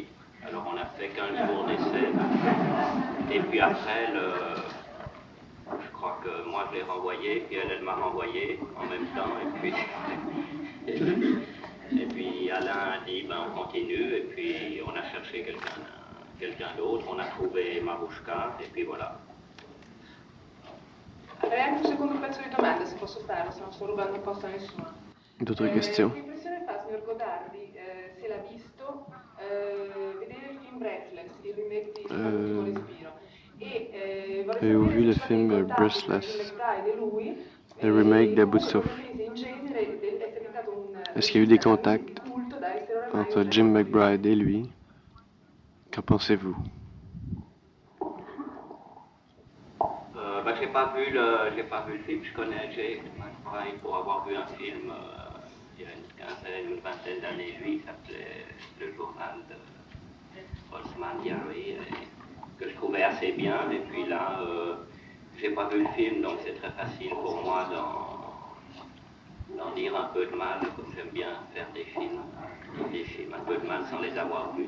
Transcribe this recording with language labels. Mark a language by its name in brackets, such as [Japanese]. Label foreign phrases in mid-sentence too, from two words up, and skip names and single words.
[French] Alors on a fait 15 jours d'essai, et puis après, je crois que moi je l'ai renvoyée, puis elle m'a renvoyé en même temps, et puis Alain a dit ben on continue, et puis on a cherché quelqu'un d'autre, on a trouvé Marouchka, et puis voilà. [Italian] Avrei anche un secondo pezzo di domanda, se posso farlo, se non sto rubando il posto a nessuno. [French] D'autres questions? [Italian] Che impressione fa, signor Godardi, se l'ha visto, vedere il film Breathless, il remake di L'ultimo respiro? E vorrei [French] Avez-vous vu le [Italian] sapere [French] film [Italian] se Breathless, McBride e lui, [French] le remake de Bout de Souffle? [Italian] in genere è diventato un... [French] Est-ce qu'il y a eu des contacts entre Jim McBride et lui? Qu'en pensez-vous? J'ai pas vu le film, je connais Jay McBride pour avoir vu un film il y a une quinzaine, une vingtaine d'années, lui, il s'appelait Le Journal de Osman Diary, que je trouvais assez bien, et puis là, j'ai pas vu le film, donc c'est très facile pour moi d'en dire un peu de mal, comme j'aime bien faire des films un peu de mal sans les avoir vus.